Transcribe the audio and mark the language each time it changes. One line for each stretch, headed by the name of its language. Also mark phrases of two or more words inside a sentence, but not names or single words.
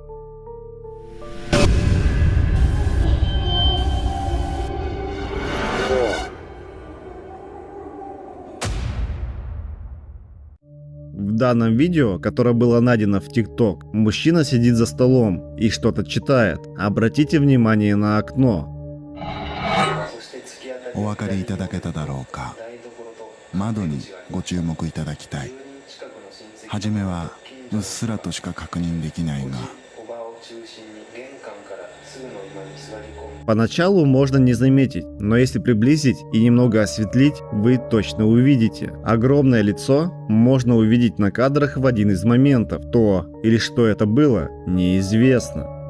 Russian: В данном видео, которое было найдено в TikTok, мужчина сидит за столом и что-то читает. Обратите внимание на окно.
Japanese: お分かりいただけただろうか。窓にご注目いただきたい。はじめはうっすらとしか確認できないが、
Russian: Поначалу можно не заметить, но если приблизить и немного осветлить, вы точно увидите. Огромное лицо можно увидеть на кадрах в один из моментов. То или что это было, неизвестно.